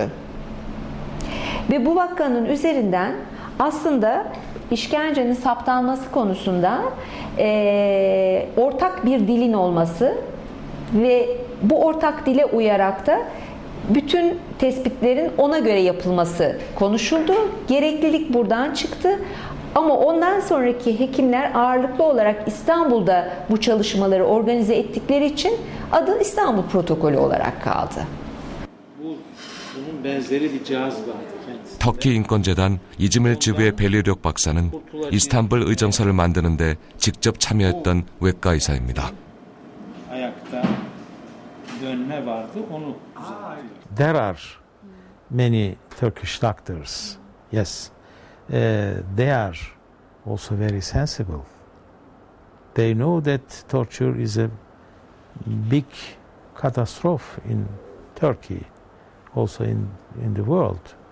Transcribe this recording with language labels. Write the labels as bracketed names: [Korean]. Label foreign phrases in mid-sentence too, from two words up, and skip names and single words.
[Turkish] Ve bu vakanın üzerinden aslında işkencenin saptanması konusunda ortak bir dilin olması ve bu ortak dile uyarak da bütün tespitlerin ona göre yapılması konuşuldu. Gereklilik buradan çıktı. Ama ondan sonraki hekimler ağırlıklı olarak İstanbul'da bu çalışmaları organize ettikleri için adı İstanbul Protokolü olarak kaldı. Bunun benzeri bir cihaz vardı. [Korean] 터키 인권재단 이즈밀 지부의 벨리력 박사는 이스탄불 의정서를 만드는데 직접 참여했던 외과 의사입니다. [Turkish] Ayakta dönme vardı, onu düzeltiyor. [English] There are many Turkish doctors. Yes, they are also very sensible. They know that torture is a big catastrophe in Turkey, also in the world.